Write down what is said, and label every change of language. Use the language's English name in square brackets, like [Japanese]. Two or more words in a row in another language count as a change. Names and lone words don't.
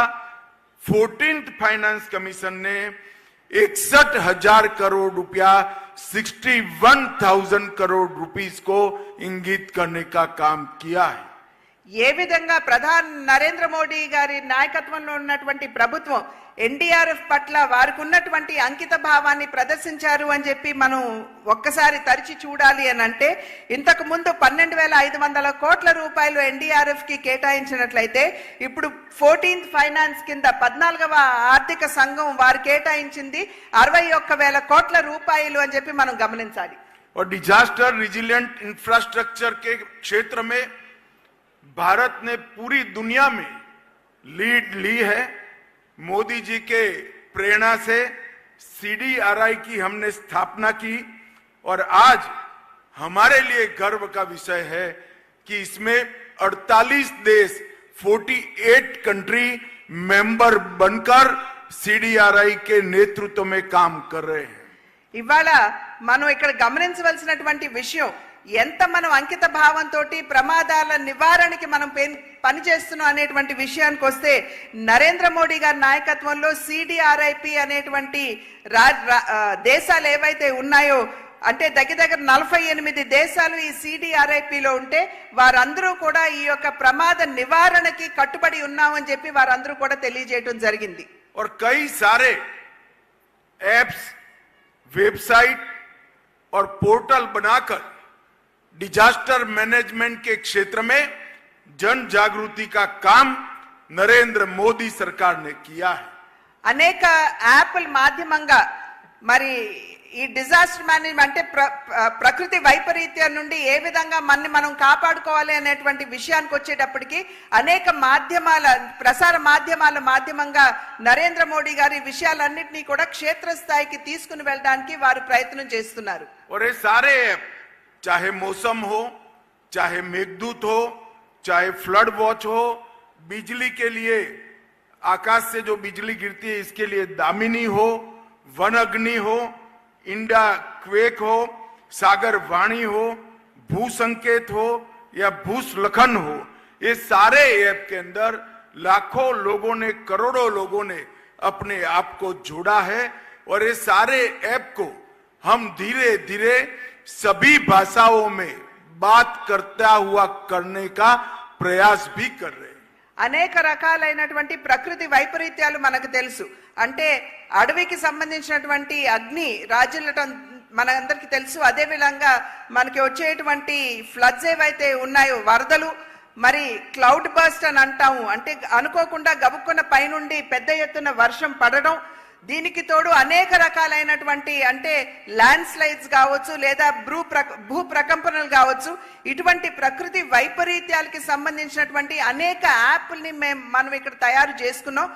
[English] 14th finance commission [Hindi] ने 61,000 करोड़ रुपया 61,000 करोड़ रुपीस को इंगित करने का काम किया है. [Telugu] ఏ విధంగా ప్రధాని నరేంద్ర మోడీ గారి నాయకత్వంలో ఉన్నటువంటి ప్రభుత్వం ఎన్డీఆర్ఎఫ్ పట్ల వారికి ఉన్నటువంటి అంకిత భావాన్ని ప్రదర్శించారు అని చెప్పి మనం ఒక్కసారి తరిచి చూడాలి అని అంటే ఇంతకు ముందు 12,500 కోట్ల రూపాయలు ఎన్డీఆర్ఎఫ్ కి కేటాయించినట్లయితే ఇప్పుడు [English] 14th finance [Telugu] కింద 14వ ఆర్థిక సంఘం వారు కేటాయించింది 61,000 కోట్ల రూపాయలు అని చెప్పి మనం గమనించాలి. [Hindi] और [English] disaster resilient infrastructure [Hindi] के क्षेत्र में भारत ने पूरी दुनिया में लीड ली है. मोदी जी के प्रेरणा से सीडीआरआई की हमने स्थापना की और आज हमारे लिए गर्व का विषय है कि इसमें 48 देश 48 कंट्री मेंबर बनकर सीडीआरआई के नेतृत्व में काम कर रहे हैं। [Telugu] ఇవాళ మనం ఇక్కడ గమనించవలసినటువంటి విషయం ఎంత మనం అంకిత భావంతో ప్రమాదాల నివారణకి మనం పనిచేస్తున్నాం అనేటువంటి విషయానికి వస్తే నరేంద్ర మోడీ గారి నాయకత్వంలో సిడిఆర్ఐపి అనేటువంటి దేశాలు ఏవైతే ఉన్నాయో అంటే దగ్గర 48 దేశాలు ఈ సిడిఆర్ఐపిలో ఉంటే వారందరూ కూడా ఈ యొక్క ప్రమాద నివారణకి కట్టుబడి ఉన్నామని చెప్పి వారందరూ కూడా తెలియజేయడం జరిగింది। [Hindi] और कई सारे एप्स, वेबसाइट और पोर्टल बनाकर [English] disaster management [Hindi] के क्षेत्र में जन जागृति का काम नरेंद्र मोदी सरकार ने किया है। [Telugu] అనేక యాప్ల మాధ్యమంగా మరి ఈ [English] disaster management [Telugu] అంటే ప్రకృతి వైపరీత్యం నుండి ఏ విధంగా మనం కాపాడుకోవాలి అనేటువంటి విషయానికి వచ్చేటప్పటికి అనేక మాధ్యమాల ప్రసార మాధ్యమంగా నరేంద్ర మోడీ గారు ఈ విషయాలన్నింటినీ కూడా క్షేత్రస్థాయికి తీసుకుని వెళ్ళడానికి వారు ప్రయత్నం చేస్తున్నారు। [Hindi] और ये सारे ऐप चाहे मौसम हो, चाहे मेघदूत हो, चाहे [English] flood watch [Hindi] हो, बिजली के लिए आकाश से जो बिजली गिरती है इसके लिए दामिनी हो, वन अग्नि हो, इंडा क्वेक हो, सागर वाणी हो, भू संकेत हो या भूस्खलन हो, ये सारे ऐप के अंदर लाखों लोगों ने, करोड़ों लोगों ने अपने आप को जोड़ा है। और ये सारे ऐप को हम धीरे धीरे सभी भाषाओं में बात करता हुआ करने का प्रयास भी कर रहे हैं। [Telugu] అనేక రకాలైనటువంటి ప్రకృతి వైపరీత్యాలు మనకు తెలుసు అంటే అడవికి సంబంధించినటువంటి అగ్ని రాజులటం మనందరికీ తెలుసు। అదే విధంగా మనకి వచ్చేటువంటి ఫ్లడ్స్ ఏవైతే ఉన్నాయో వరదలు మరి [English] cloud burst [Telugu] అని అంటాము అంటే అనుకోకుండా గబుక్కున్న పైనుండి పెద్ద ఎత్తున వర్షం పడడం దీనికి తోడు అనేక రకాలైనటువంటి అంటే ల్యాండ్ స్లైడ్స్ కావచ్చు లేదా భూ ప్రకంపనలు కావచ్చు ఇటువంటి ప్రకృతి వైపరీత్యాలకి సంబంధించినటువంటి అనేక యాప్ల్ని మనం ఇక్కడ తయారు చేసుకున్నాం।